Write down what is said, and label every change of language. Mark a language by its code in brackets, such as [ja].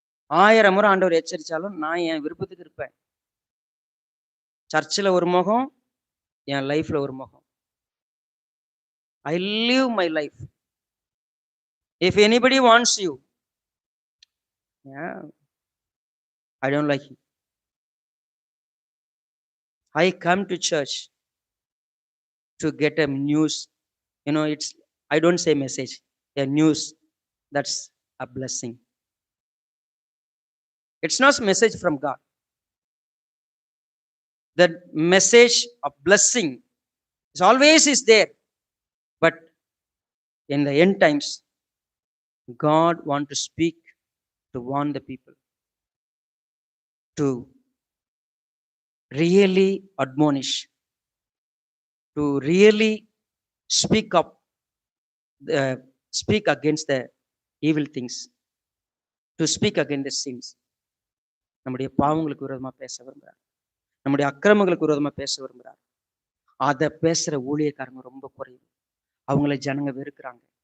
[ta] 1000 முறை ஆண்டவர் எச்சரிச்சாலும் நான் என் விருப்பத்துக்கு இருப்பேன். சர்ச்சில் ஒரு முகம், என் லைஃப்ல ஒரு முகம். [en] I live my life. If anybody wants you, yeah, I don't like you. I come to church to get a news. I don't say message, a news. That's a blessing. It's not a message from God. The message of blessing is always there. But in the end times, God wants to speak, to warn the people, to really admonish, to really speak up speak against the evil things, to speak against the sins. [ta] நம்முடைய பாவங்களுக்கு விரோதமா பேச விரும்புகிறார், நம்முடைய அக்கிரமங்களுக்கு விரோதமா பேச விரும்புகிறார். அதை பேசுற ஊழியக்காரங்க ரொம்ப குறைவு. அவங்கள ஜனங்க வெறுக்கிறாங்க.